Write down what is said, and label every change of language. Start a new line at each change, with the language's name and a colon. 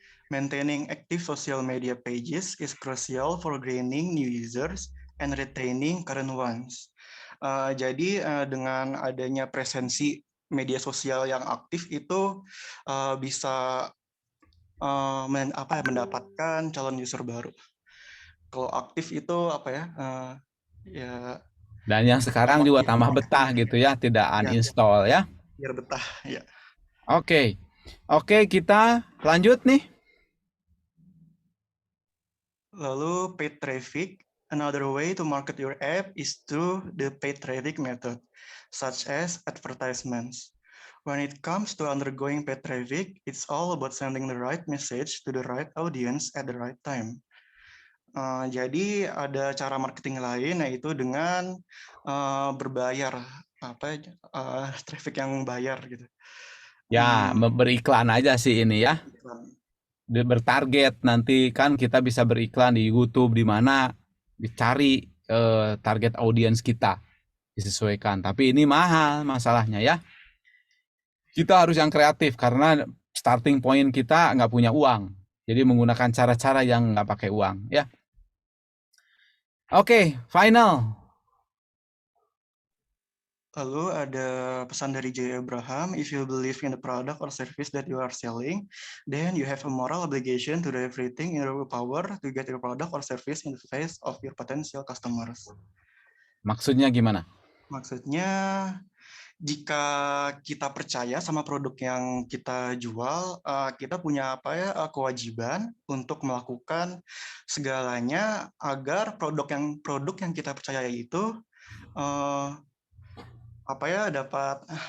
English: Maintaining active social media pages is crucial for gaining new users and retaining current ones.
Indonesian: Jadi dengan adanya presensi media sosial yang aktif itu bisa mendapatkan calon user baru. Kalau aktif itu apa ya? Ya. Dan yang sekarang juga tambah betah gitu ya, tidak uninstall ya. Biar betah ya. Oke, kita lanjut nih. Lalu paid traffic. Another way to market your app is through the paid traffic method, such as advertisements. When it comes to undergoing paid traffic, it's all about sending the right message to the right audience at the right time. Jadi ada cara marketing lain, yaitu dengan berbayar, traffic yang bayar gitu. Ya, beriklan aja sih ini ya. Bertarget, nanti kan kita bisa beriklan di YouTube, di mana dicari target audiens kita, disesuaikan. Tapi ini mahal masalahnya ya. Kita harus yang kreatif karena starting point kita nggak punya uang. Jadi menggunakan cara-cara yang nggak pakai uang ya. Oke, final. Lalu ada pesan dari J.
English: Abraham, if you believe in the product or service that you are selling, then you have a moral obligation to do everything in your power to get your product or service in the face of your potential customers.
Indonesian: Maksudnya gimana? Maksudnya, jika kita percaya sama produk yang kita jual, kita punya kewajiban untuk melakukan segalanya agar produk yang kita percaya itu dapat